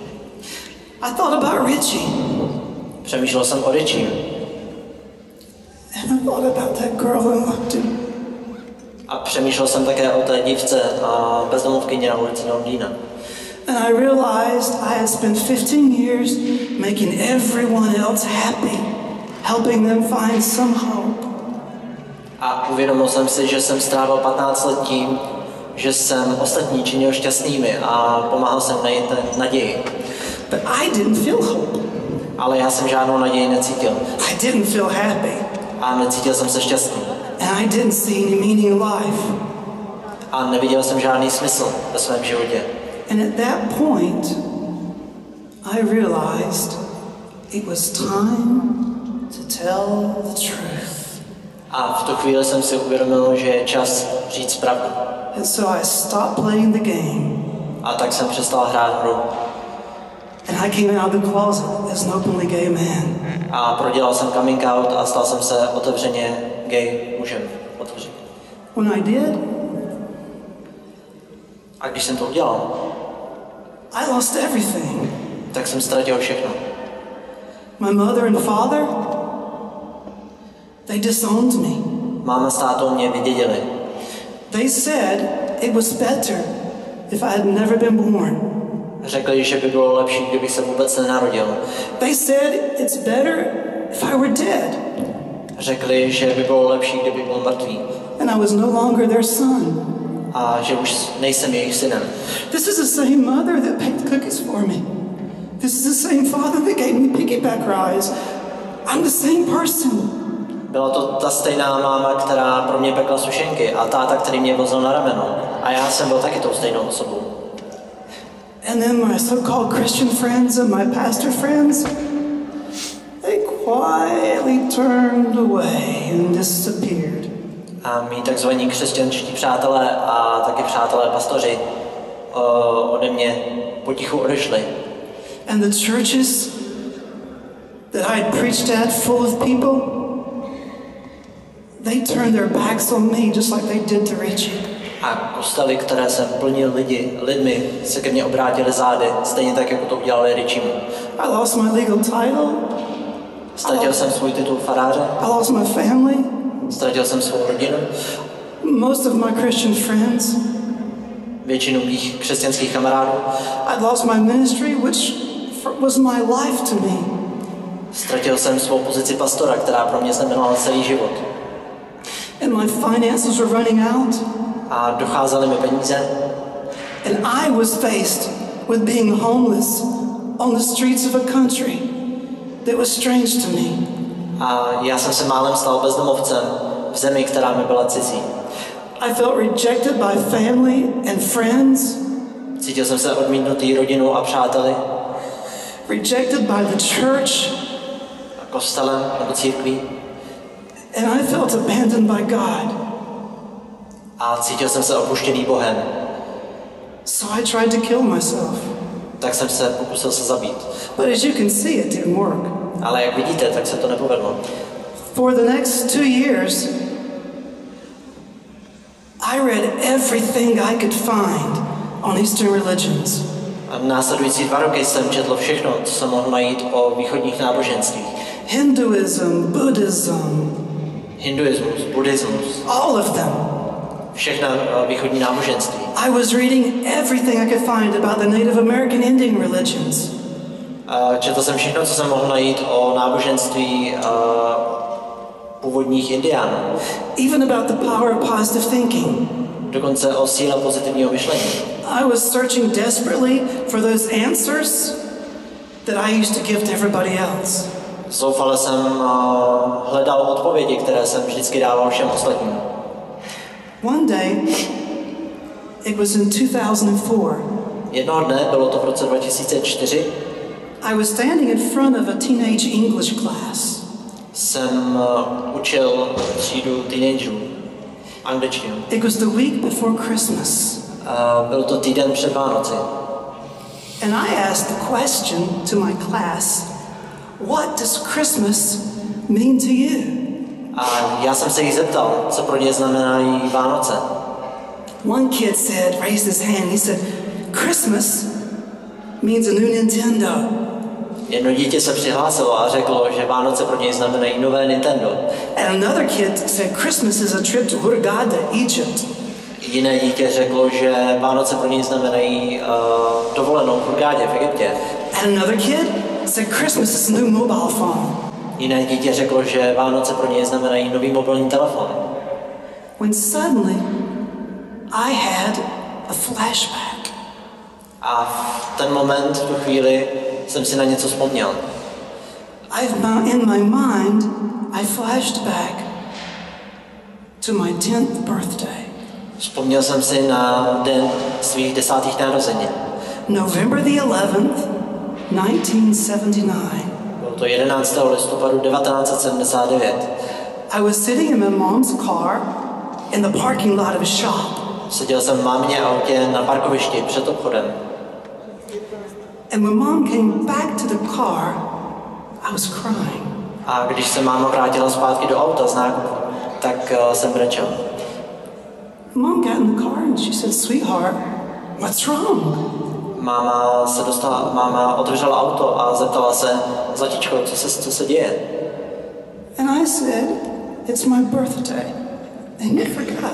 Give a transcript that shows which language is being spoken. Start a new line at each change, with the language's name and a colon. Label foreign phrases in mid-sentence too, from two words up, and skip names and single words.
English: I thought about Richie.
Czech: Přemýšlel jsem o Richie.
English: And I thought about that girl in London.
Czech: A přemýšlel jsem také o té dívce bezdomovkyni na ulici Londýna.
English: And I realized I had spent 15 years making everyone else happy, helping them find some hope.
Czech: A uvědomil jsem si, že jsem strávil 15 let tím, že jsem ostatní činil šťastnými a pomáhal jsem najít naději.
English: But I didn't feel hope.
Czech: Ale já jsem žádnou naději necítil.
English: I didn't feel happy.
Czech: A necítil jsem se šťastný.
English: And I didn't see any meaning in life.
Czech: A neviděl jsem žádný smysl ve svém životě.
English: And at that point, I realized it was time to tell the truth.
Czech: A v tu chvíli jsem si uvědomil, že je čas říct pravdu.
English: And so I stopped playing the game.
Czech: A tak jsem přestal hrát hru.
English: And I came out of the closet as an openly gay man.
Czech: A prodělal jsem
English: coming out
Czech: a stal jsem se otevřeně gay mužem. Otevřeně.
English: When I did,
Czech: a když jsem to udělal,
English: I lost everything.
Czech: tak jsem ztratil všechno.
English: My mother and father, they disowned me.
Czech: Máma s tátou mě vydědili.
English: They said it was better if I had never been born.
Czech: Řekli, že by bylo lepší, kdybych se vůbec nenarodil.
English: They said it's better if I were dead.
Czech: Řekli, že by bylo lepší, kdyby byl mrtvý.
English: And I was no longer their son.
Czech: A že už nejsem jejich synem.
English: This is the same mother that baked cookies for me. This is the same father that gave me piggyback rides. I'm the same person.
Czech: Byla to ta stejná máma, která pro mě pekla sušenky a táta, který mě vozil na rameno. A já jsem byl taky tou stejnou osobou.
English: And then my so-called Christian friends and my pastor friends, they quietly turned away and disappeared.
Czech: A mý takzvaní křesťanští přátelé a taky přátelé pastoři ode mě potichu odešli.
English: And the churches that I had preached at full of people, they turned their backs on me just like they did to Richie.
Czech: A kostely, které jsem plnil lidmi, se ke mně obrátili zády, stejně tak, jako to udělali Richiemu.
English: I lost my legal title.
Czech: Ztratil jsem svůj titul faráře.
English: I lost my family.
Czech: Ztratil jsem svou rodinu.
English: Most of my Christian friends.
Czech: Většinu mých křesťanských kamarádů.
English: I lost my ministry, which was my life to me.
Czech: Ztratil jsem svou pozici pastora, která pro mě znamenala celý život.
English: And my finances were running out.
Czech: A docházely mi peníze.
English: And I was faced with being homeless on the streets of a country that was strange to me.
Czech: A já jsem se málem stal bezdomovcem v zemi, která mi byla cizí.
English: I felt rejected by family and friends.
Czech: Cítil jsem se odmítnutý rodinou a přáteli.
English: Rejected by the church.
Czech: A kostelem nebo církví.
English: And I felt abandoned by God.
Czech: A cítil jsem se opuštěný Bohem.
English: So I tried to kill myself.
Czech: Tak jsem se pokusil se zabít.
English: But as you can see, it didn't work.
Czech: Ale jak vidíte, tak se to nepovedlo.
English: For the next 2 years, I read everything I could find on Eastern religions.
Czech: A následující 2 roky jsem četl všechno, co jsem mohl najít o východních náboženstvích.
English: Hinduism, Buddhism.
Czech: Hinduismus, buddhismus.
English: All of them.
Czech: Všechna východní náboženství.
English: I was reading everything I could find about the Native American Indian religions.
Czech: Četl jsem všechno, co jsem mohl najít o náboženství původních Indiánů.
English: Even about the power of positive thinking.
Czech: Dokonce o síle pozitivního myšlení.
English: I was searching desperately for those answers that I used to give to everybody else.
Czech: Zoufale jsem hledal odpovědi, které jsem vždycky dával všem ostatním.
English: One day, it was in 2004.
Czech: Jednoho dne, bylo to v roce 2004,
English: I was standing in front of a teenage English class.
Czech: Jsem učil třídu teenagerů angličtinu.
English: It was the week before Christmas.
Czech: Byl to týden před Vánoci.
English: And I asked the question to my class, what does Christmas mean to you?
Czech: A já jsem se jí zeptal, co pro ně znamenají Vánoce.
English: One kid said, raised his hand, he said, Christmas means a new Nintendo.
Czech: Jedno dítě se přihlásilo a řeklo, že Vánoce pro něj znamenají nové Nintendo.
English: And another kid said, Christmas is a trip to Hurghada, Egypt.
Czech: Jiné dítě řeklo, že Vánoce pro něj znamenají dovolenou v Hurghadě v Egyptě.
English: And another kid said, Christmas is a new mobile phone.
Czech: Jiné dítě řeklo, že Vánoce pro něj znamenají nový mobilní telefon.
English: When suddenly I had a flashback.
Czech: A v ten moment, v tu chvíli, jsem si na něco vzpomněl.
English: In my mind, I flashed back to my 10th birthday.
Czech: Vzpomněl jsem si na den svých 10. narozenin.
English: November the 11th, 1979.
Czech: Bylo to 11. listopadu 1979.
English: I was sitting in my mom's car in the parking lot of a shop.
Czech: Seděl jsem v mámině autě na parkovišti před obchodem.
English: And when mom came back to the car, I was crying.
Czech: A když se máma vrátila zpátky do auta z nákupu, tak jsem brečel.
English: Mom got in the car and she said, "Sweetheart, what's wrong?"
Czech: Máma otevřela auto a zeptala se, zlatičko, co se děje?
English: And I said, "It's my birthday, and you forgot."